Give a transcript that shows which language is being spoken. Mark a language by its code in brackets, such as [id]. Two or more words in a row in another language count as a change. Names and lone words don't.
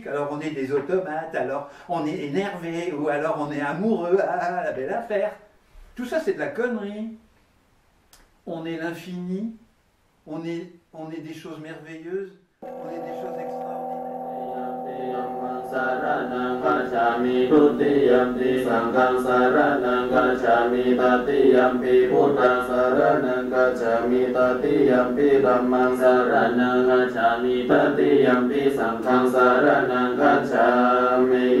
[fr] Alors on est des automates, alors on est énervé, ou alors on est amoureux, ah la belle affaire. Tout ça c'est de la connerie. On est l'infini, on est des choses merveilleuses. On est des choses extraordinaires. [pi] Saranang gacchami tutiyampi sanghang saranang gacchami tatiyampi buddhang saranang gacchami tatiyampi dhammang saranang gacchami tatiyampi sanghang saranang gacchami.